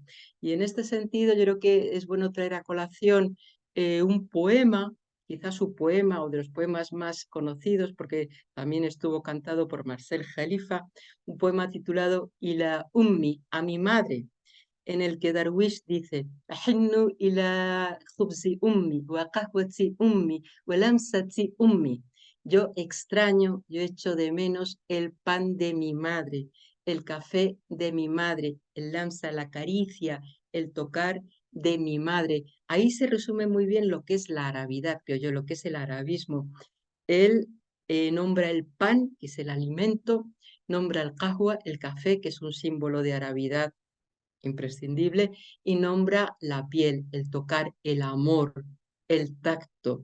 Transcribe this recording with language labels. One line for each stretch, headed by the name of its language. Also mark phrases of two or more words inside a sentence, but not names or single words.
Spanish: Y en este sentido yo creo que es bueno traer a colación un poema, quizás su poema o de los poemas más conocidos, porque también estuvo cantado por Marcel Khalifa, un poema titulado Ila Ummi, a mi madre, en el que Darwish dice:
Arabic: "أحن إلى خبز أمي، وقهوة أمي، ولمسة أمي".
Spanish: Yo extraño, yo echo de menos el pan de mi madre, el café de mi madre, el lamsa, la caricia, el tocar de mi madre. Ahí se resume muy bien lo que es la arabidad, creo yo, lo que es el arabismo. Él nombra el pan, que es el alimento, nombra el qahwa, el café, que es un símbolo de arabidad imprescindible, y nombra la piel, el tocar, el amor, el tacto.